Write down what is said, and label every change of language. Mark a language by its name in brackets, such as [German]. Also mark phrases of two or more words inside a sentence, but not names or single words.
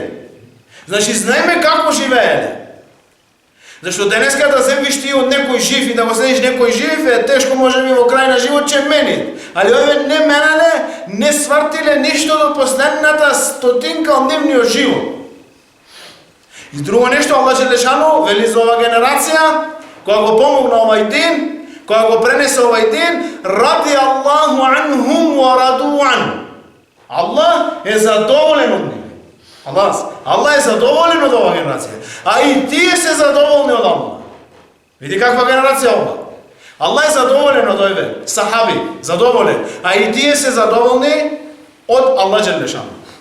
[Macedonian] Значи, знаеме како живееле. Зашто денеска да земиш ти од некој жив и да го следиш некој жив е тешко, може би во крај на живот ќе мени. Али овие не менале, не свртиле ништо до последната стотинка од нивниот живот. И друго нешто, [Arabic] الله جل شأنه [Macedonian] вели за ова генерација, која го помогна овај ден, која го пренесе овај ден, [Arabic] رضي الله عنهم ورضوا عنه. [Macedonian] Аллах е задоволен од нив. Аллах е задоволен од оваа генерација. А и тие се задоволни од Аллах. Види каква генерација ова. Аллах е задоволен од овие сахаби, задоволен. А и тие се задоволни од [Arabic] الله جل شأنه.